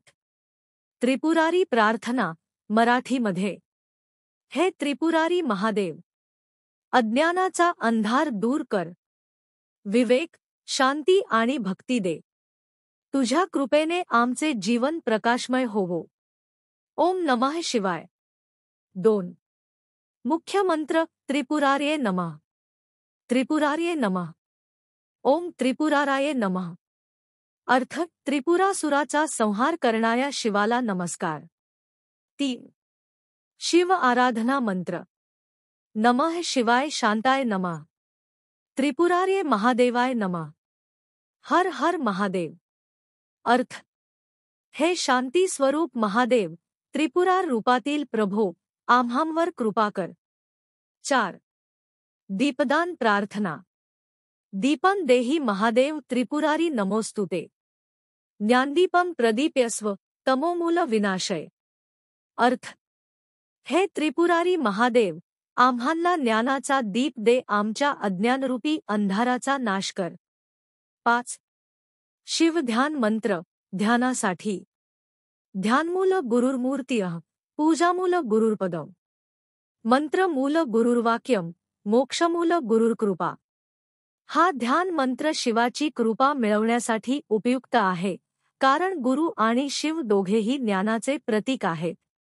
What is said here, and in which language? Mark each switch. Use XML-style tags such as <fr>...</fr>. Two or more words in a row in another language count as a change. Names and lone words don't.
<mr>त्रिपुरारी प्रार्थना, मराठीमध्ये. हे त्रिपुरारी महादेव, अज्ञानाचा अंधार दूर कर, विवेक, शांती आणि भक्ती दे. तुझ्या कृपेने आमचे जीवन प्रकाशमय होवो.</mr> <sa>ओम नमः शिवाय.</sa> <mr>2.</mr> <sa>मुख्य मंत्र: त्रिपुरार्ये नमः. त्रिपुरार्ये नमः. ओम त्रिपुराराये नमः.</sa> <mr>अर्थ: त्रिपुरासुराचा संहार करणाऱ्या शिवाला नमस्कार. 3. शिव आराधना मंत्र:</mr> <sa>नमः शिवाय शांताय नमः. त्रिपुरार्ये महादेवाय नमः. हर हर महादेव.</sa> <mr>अर्थ: हे शांती स्वरूप महादेव, त्रिपुरार रूपातील प्रभो, आम्हांवर कृपा कर. 4. दीपदान प्रार्थना:</mr> <sa>दीपं देहि महादेव त्रिपुरारी नमोस्तुते. ज्ञानदीपं प्रदीप्यस्व, तमोमूल विनाशय.</sa> <mr>अर्थ: हे त्रिपुरारी महादेव, आम्हांना ज्ञानाचा दीप दे, आमच्या अज्ञानरूपी अंधाराचा नाश कर. 5. शिवध्यान मंत्र, ध्यानासाठी.</mr> <sa>ध्यानमूल गुरुर्मूर्तिः, पूजामूल गुरुर्पदम्, मंत्रमूल गुरुर्वाक्यम्, मोक्षमूल गुरुर्कृपा.</sa> <mr>हा ध्यान मंत्र शिवाची कृपा मिळवण्यासाठी उपयुक्त आहे, कारण गुरु आणि शिव दोघेही ज्ञानाचे प्रतीक आहेत.</mr>